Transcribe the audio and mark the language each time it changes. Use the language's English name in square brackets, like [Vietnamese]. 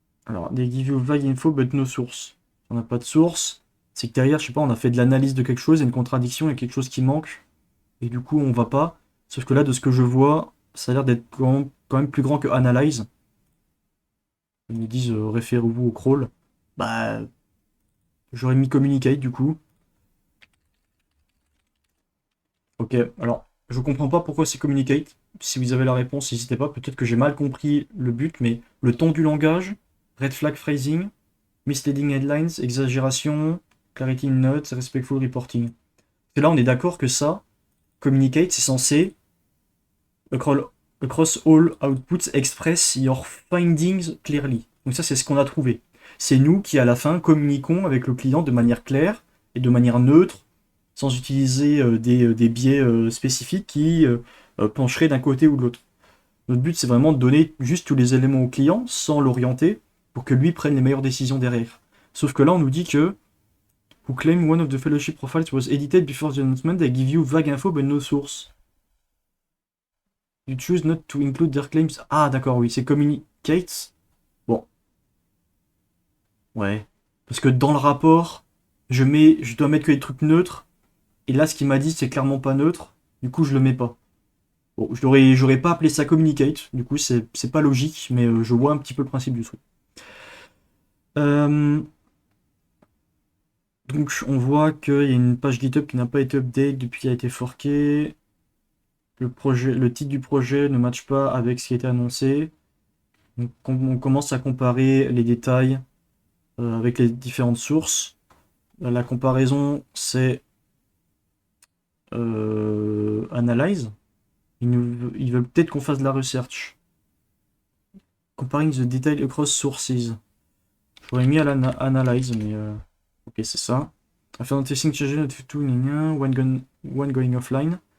[English] Alors, they give you vague info but no source. [French] On n'a pas de source. C'est que derrière, je sais pas, on a fait de l'analyse de quelque chose, il y a une contradiction, il y a quelque chose qui manque. Et du coup, on va pas. Sauf que là, de ce que je vois, ça a l'air d'être quand même plus grand que Analyze. Ils nous disent référez-vous au crawl. Bah, j'aurais mis Communicate du coup. Ok, alors, je comprends pas pourquoi c'est Communicate. Si vous avez la réponse, n'hésitez pas. Peut-être que j'ai mal compris le but, mais le ton du langage, [English] red flag phrasing, misleading headlines, exagération, clarity in notes, respectful reporting. [French] Et là, on est d'accord que ça, Communicate, c'est censé [English] across all outputs express your findings clearly. [French] Donc ça, c'est ce qu'on a trouvé. C'est nous qui, à la fin, communiquons avec le client de manière claire et de manière neutre, sans utiliser des biais spécifiques qui pencheraient d'un côté ou de l'autre. Notre but, c'est vraiment de donner juste tous les éléments au client, sans l'orienter, pour que lui prenne les meilleures décisions derrière. Sauf que là, on nous dit que [English] who claim one of the fellowship profiles was edited before the announcement, they give you vague info but no source. You choose not to include their claims. [French] Ah, d'accord, oui, c'est communicates. Bon, ouais. Parce que dans le rapport, je dois mettre que des trucs neutres. Et là, ce qu'il m'a dit, c'est clairement pas neutre. Du coup, je le mets pas. Bon, j'aurais pas appelé ça communicate. Du coup, c'est pas logique, mais je vois un petit peu le principe du truc. Euh, donc, on voit qu'il y a une page GitHub qui n'a pas été update depuis qu'elle a été forkée. Le titre du projet ne matche pas avec ce qui a été annoncé. Donc, on commence à comparer les détails avec les différentes sources. La comparaison, c'est Analyze. Ils veulent peut-être qu'on fasse de la research. [English] Comparing the detail across sources. [French] J'aurais mis à l'analyze, mais ok, c'est ça. [English] After testing change to when going offline.